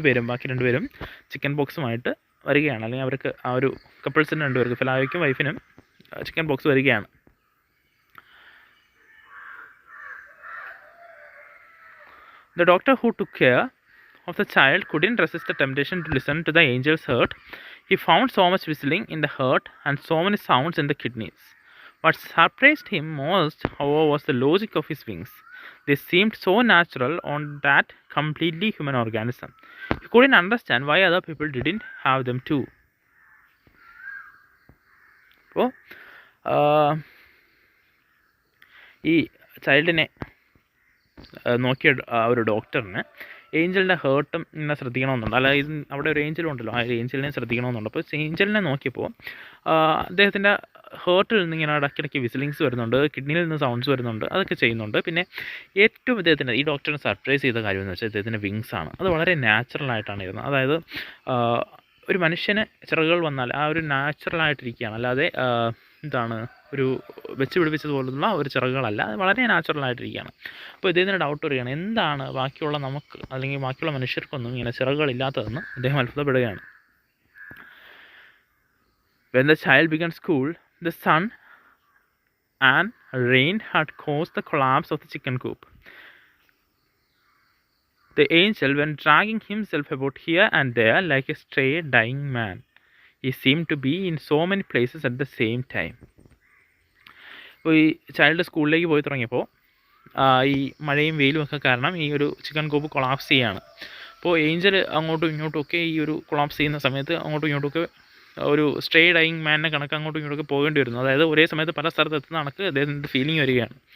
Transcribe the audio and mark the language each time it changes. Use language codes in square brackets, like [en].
[ml] ബാക്കി രണ്ടുപേരും ചിക്കൻ പോക്സുമായിട്ട് വരികയാണ്. അല്ലെങ്കിൽ അവർക്ക് ആ ഒരു കപ്പിൾസിന് രണ്ടുപേർക്ക്, ഫെലായോയ്ക്കും വൈഫിനും ചിക്കൻ പോക്സ് വരികയാണ്. [en] The doctor who took care of the child couldn't resist the temptation to listen to the angel's heart. He found so much whistling in the heart and so many sounds in the kidneys. What surprised him most, however, was the logic of his wings. They seemed so natural on that completely human organism. He couldn't understand why other people didn't have them too. [ml] അപ്പോൾ ഈ ചൈൽഡിനെ നോക്കിയ ഒരു ഡോക്ടറിന് ഏഞ്ചലിൻ്റെ ഹേർട്ടും ഇങ്ങനെ ശ്രദ്ധിക്കണമെന്നുണ്ട്. അല്ലാതെ അവിടെ ഒരു ഏഞ്ചലും ഉണ്ടല്ലോ, ആ ഏഞ്ചലിനെ ശ്രദ്ധിക്കണമെന്നുണ്ട്. അപ്പോൾ ഏഞ്ചലിനെ നോക്കിയപ്പോൾ അദ്ദേഹത്തിൻ്റെ ഹേർട്ടിൽ നിന്ന് ഇങ്ങനെ ഇടയ്ക്കിടയ്ക്ക് വിസിലിങ്സ് വരുന്നുണ്ട്, കിഡ്നിയിൽ നിന്ന് സൗണ്ട്സ് വരുന്നുണ്ട്, അതൊക്കെ ചെയ്യുന്നുണ്ട്. പിന്നെ ഏറ്റവും ഇദ്ദേഹത്തിൻ്റെ ഈ ഡോക്ടറിനെ സർപ്രൈസ് ചെയ്ത കാര്യം എന്ന് വെച്ചാൽ ഇദ്ദേഹത്തിൻ്റെ വിങ്സാണ്. അത് വളരെ നാച്ചുറലായിട്ടാണ് ഇരുന്നത്. അതായത് ഒരു മനുഷ്യന് ചിറകുകൾ വന്നാൽ ആ ഒരു നാച്ചുറലായിട്ടിരിക്കുകയാണ്, അല്ലാതെ ഒരു വെച്ച് പിടിപ്പിച്ചതുപോലുള്ള ഒരു ചിറകുകളല്ല, അത് വളരെ നാച്ചുറലായിട്ടിരിക്കുകയാണ്. അപ്പോൾ ഇദ്ദേഹത്തിന് ഡൗട്ട് വരികയാണ്, എന്താണ് ബാക്കിയുള്ള നമുക്ക് അല്ലെങ്കിൽ ബാക്കിയുള്ള മനുഷ്യർക്കൊന്നും ഇങ്ങനെ ചിറകുകളില്ലാത്തതെന്ന് അദ്ദേഹം അത്ഭുതപ്പെടുകയാണ്. [en] When the child began school, the sun and rain had caused the collapse of the chicken coop. The angel went dragging himself about here and there like a stray, dying man. He seemed to be in so many places at the same time. [ml] അപ്പോൾ ഈ child സ്കൂളിലേക്ക് പോയി തുടങ്ങിയപ്പോൾ ഈ മഴയും വെയിലും ഒക്കെ കാരണം ഈ ഒരു ചിക്കൻ കൂപ്പ് കൊളാപ്സ് ചെയ്യുകയാണ്. അപ്പോൾ ഏഞ്ചൽ അങ്ങോട്ടും ഇങ്ങോട്ടും ഒക്കെ ഈ ഒരു കൊളാപ്സ് ചെയ്യുന്ന സമയത്ത് അങ്ങോട്ടും ഇങ്ങോട്ടുമൊക്കെ ഒരു സ്ട്രേ ഡൈയിങ് മാനിനെ കണക്ക് അങ്ങോട്ടും ഇങ്ങോട്ടൊക്കെ പോകേണ്ടി വരുന്നു. അതായത് ഒരേ സമയത്ത് പല സ്ഥലത്ത് എത്തുന്ന കണക്ക് അദ്ദേഹത്തിൻ്റെ ഫീലിംഗ് വരികയാണ്.